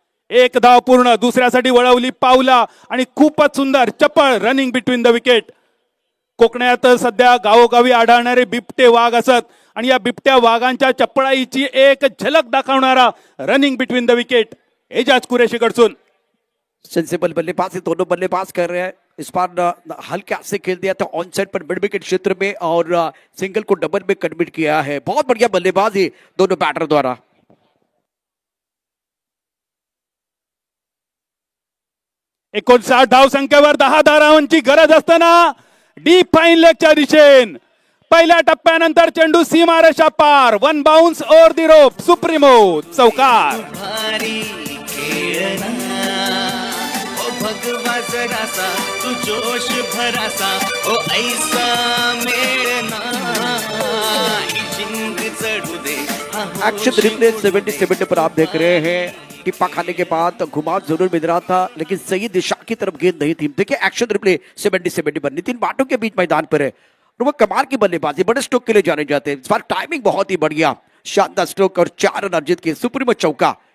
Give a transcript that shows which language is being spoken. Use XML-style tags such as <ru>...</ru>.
<kok>एक धाव पूर्ण, दुसऱ्यासाठी वळवली पावला आणि खूपच सुंदर चपळ रनिंग बिटवीन द विकेट. कोकणात सध्या गावोगावी आढळणारे बिबटे वाघ असत आणि या बिबट्या वाघांच्या चपळाईची एक झलक दाखवणारा running between the wicket Ejaz कुरेशी कडसून.</kok> <hi>सेंसिबल बल्लेबाजी दोनों बल्लेबाज कर रहे हैं. इस बार हल्का से खेल दिया था ऑन साइड पर मिड विकेट क्षेत्र में और सिंगल को डबल में कन्वर्ट किया है. बहुत बढ़िया बल्लेबाजी दोनों बैटर द्वारा.</hi> <kok>59 धाव संख्येवर 10 धावांची गरज असताना डीप फाईन लेगच्या दिशेन पहिल्या टप्प्यानंतर चेंडू सीमारेषा पार.</kok> <en>One bounce over the rope.</en> <kok>सुप्रीमो चौकार. भारी खेळना ओ भगवा जरासा तू जोश भरासा ओ ऐसा मेळना ही जिंग चढू दे.</kok> <hi>एक्शन रिप्ले 77 पर आप देख रहे हैं. टिप्पा खाने के बाद घुमाव जरूर मिल रहा था लेकिन सही दिशा की तरफ गेंद नहीं थी. देखिए एक्शन रिप्ले 70 पर नितिन बाटो के बीच मैदान पर है और वो कमाल की बल्लेबाजी, बड़े स्ट्रोक के लिए जाने जाते हैं. इस बार टाइमिंग बहुत ही बढ़िया, शानदार स्ट्रोक और 4 रन अर्जित किए. सुप्रीमो चौका.</hi>